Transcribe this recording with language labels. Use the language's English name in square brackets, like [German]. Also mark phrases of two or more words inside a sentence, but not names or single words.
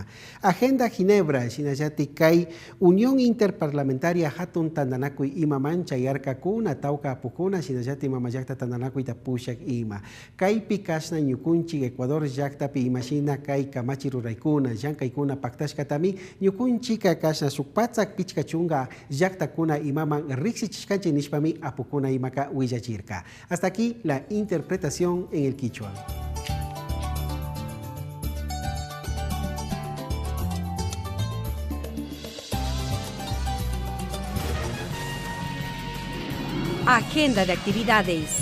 [Quechua] Agenda Ginebra, shinallati kay Unión Interparlamentaria hatun tandanakuy ima mancha yarkakuna tauka apukuna shinallati mamayakta tandanakuy tapushak ima. Kaypi kasna ñukunchi Ecuador llaktapi imashina kay kamachi ruraykuna llankaykuna paktashkatami ñukunchika kasna sukpatsak pichkachunga llaktakuna imaman riksichishkanchi nishpami apukuna imaka willachirka. [Spanish] Hasta aquí la interpretación en el quichua. Agenda de actividades.